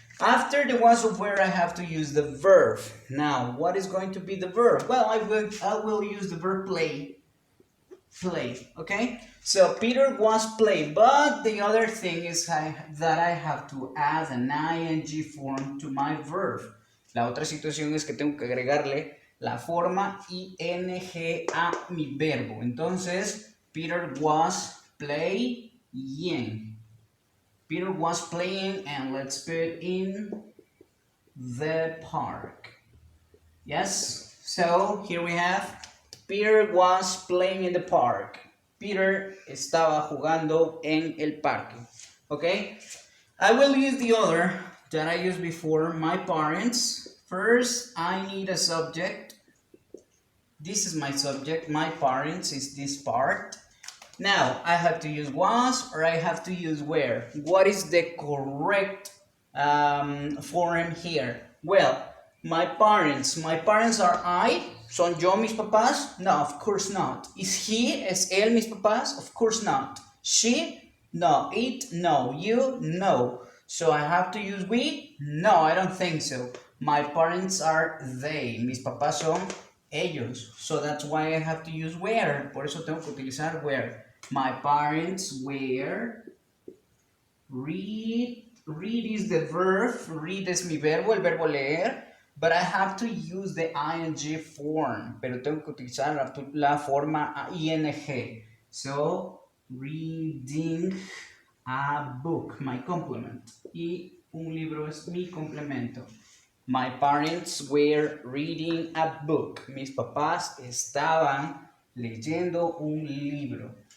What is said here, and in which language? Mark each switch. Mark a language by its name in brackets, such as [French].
[English] After the was or were, I have to use the verb. Now, what is going to be the verb? Well, I will use the verb play. Play, okay? So Peter was play, but the other thing is that I have to add an ing form to my verb. [Spanish] La otra situación es que tengo que agregarle la forma ing a mi verbo. [English] Entonces, Peter was playing. Peter was playing, and let's put in the park. Yes, so here we have Peter was playing in the park. [Spanish] Peter estaba jugando en el parque. [English] Okay? I will use the other that I used before, my parents. First, I need a subject. This is my subject. My parents is this part. Now, I have to use was or I have to use were. What is the correct form here? Well, my parents are I. [Spanish] ¿Son yo mis papás? [English] No, of course not. Is he, [Spanish] es él mis papás? [English] Of course not. She? No. It? No. You? No. So I have to use we? No, I don't think so. My parents are they. [Spanish] Mis papás son ellos. [English] So that's why I have to use were. [Spanish] Por eso tengo que utilizar were. [English] My parents were. Read is the verb. [Spanish] Read es mi verbo, el verbo leer. [English] But I have to use the ing form. [Spanish] Pero tengo que utilizar la forma ing. [English] So, reading a book, my complement. [Spanish] Y un libro es mi complemento. [English] My parents were reading a book. [Spanish] Mis papás estaban leyendo un libro.